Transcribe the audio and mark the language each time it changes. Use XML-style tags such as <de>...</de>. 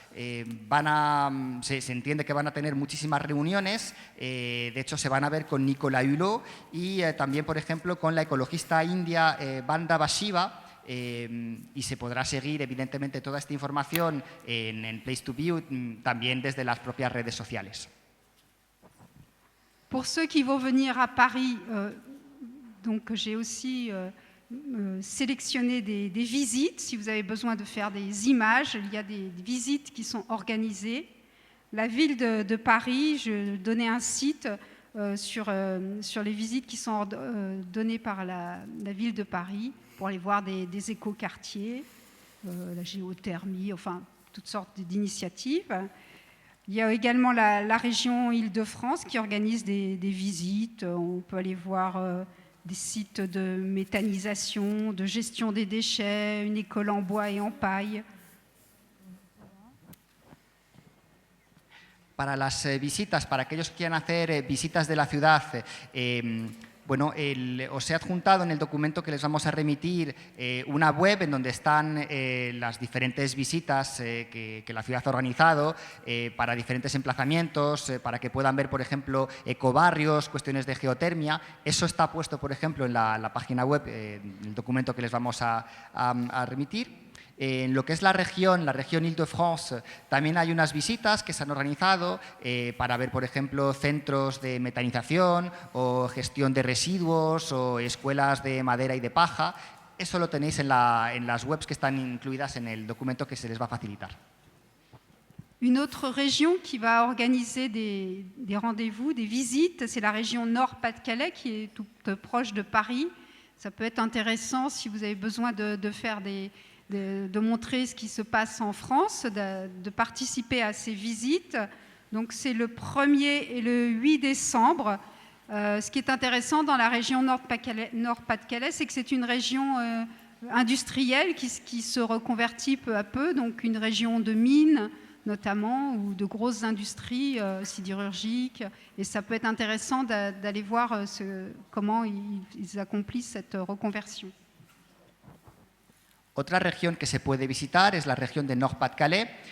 <es>Se entiende que van a tener muchísimas reuniones. De hecho, se van a ver con Nicolas Hulot y también, por ejemplo, con la ecologista india Vandana Shiva. Y se podrá seguir, evidentemente, toda esta información en Place to Be, también desde las propias redes sociales.</es> <fr>Pour ceux qui vont venir à Paris, donc j'ai aussi sélectionné des visites. Si vous avez besoin de faire des images, il y a des visites qui sont organisées. La ville de Paris, je donnais un site sur les visites qui sont données par la ville de Paris pour aller voir des écoquartiers, la géothermie, enfin toutes sortes d'initiatives. Il y a également la région Île-de-France qui organise des visites. On peut aller voir des sites de méthanisation, de gestion des déchets, une école en bois et en paille.</fr> <es>Para las visitas, para aquellos que quieran hacer visitas de la ciudad, bueno, os he adjuntado en el documento que les vamos a remitir una web en donde están las diferentes visitas que la ciudad ha organizado para diferentes emplazamientos, para que puedan ver, por ejemplo, ecobarrios, cuestiones de geotermia. Eso está puesto, por ejemplo, en la página web, el documento que les vamos a remitir. En lo que es la región Île-de-France, también hay unas visitas que se han organizado para ver, por ejemplo, centros de metanización o gestión de residuos o escuelas de madera y de paja. Eso lo tenéis en las webs que están incluidas en el documento que se les va a facilitar.</es> <fr>Une autre région qui va organiser des rendez-vous, des visites, c'est la région Nord-Pas-de-Calais qui est toute proche de Paris. Ça peut être intéressant si vous avez besoin de faire de montrer ce qui se passe en France, de participer à ces visites. Donc c'est le 1er et le 8 décembre. Ce qui est intéressant dans la région Nord-Pas-de-Calais, c'est que c'est une région industrielle qui se reconvertit peu à peu, donc une région de mines notamment, ou de grosses industries sidérurgiques. Et ça peut être intéressant d'aller voir comment ils accomplissent cette reconversion.</fr> <es>Otra región que se puede visitar es la región de Nord-Pas-de-Calais.</es>